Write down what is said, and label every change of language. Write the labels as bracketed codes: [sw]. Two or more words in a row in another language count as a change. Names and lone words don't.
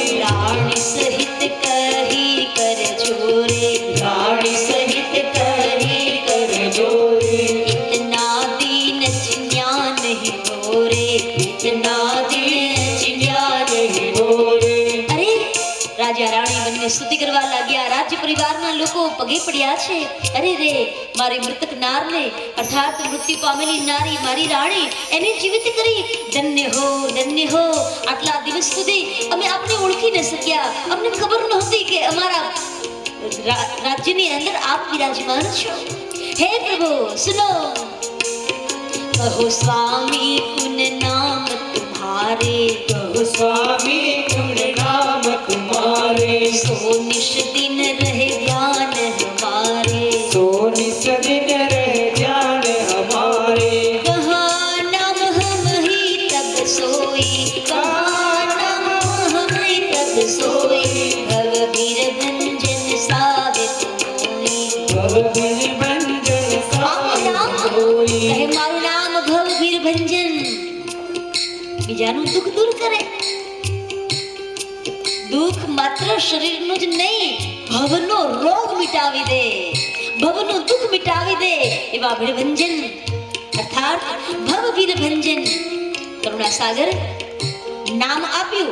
[awa] रानी सहित कही कर जोरे, रानी सहित कही कर जोरे, इतना दीन चिन्या नहीं बोरे, इतना दीन चिन्या नहीं बोरे. [gu] अरे રાજા રાણી બંને સ્તુતિ કરવા લાગ્યા. રાજ્ય પરિવારના લોકો પગે પડ્યા છે. અરે રે મારી મૃતક નારને અર્થાત મૃત્યુ પામેલી નારી મારી રાણી એને જીવિત કરી. ધન્ય હો. આટલા દિવસ સુધી અમે આપને ઓળખી ન શક્યા. અમને ખબર નહોતી કે અમારા રાજ્યની અંદર આપ વિરાજમાન છો. [awa] हे प्रभु सुनो। कहो स्वामी कुन नाम तुम्हारे, कहो स्वामी गुण नाम तुम्हारे. सो निश दिन रहे ध्यान हमारे, सो निस दिन रहे ध्यान हमारे. कहाँ नाम हम ही तब सोई, कहाँ नाम हम ही तब सोई, भव वीर भंजन सावित मोई. भव वीर भंजन सावित [gu] કહે [awa] होई. [gu] મારું નામ ભવ વીર ભંજન. બીજાનું દુઃખ દૂર કરે. દુઃખ માત્ર શરીરનું જ નહીં, ભવનો રોગ મિટાવી દે, ભવનું દુઃખ મિટાવી દે એવા ભીડભંજન અર્થાત ભવ વીર ભંજન કરુણા સાગર નામ આપ્યું.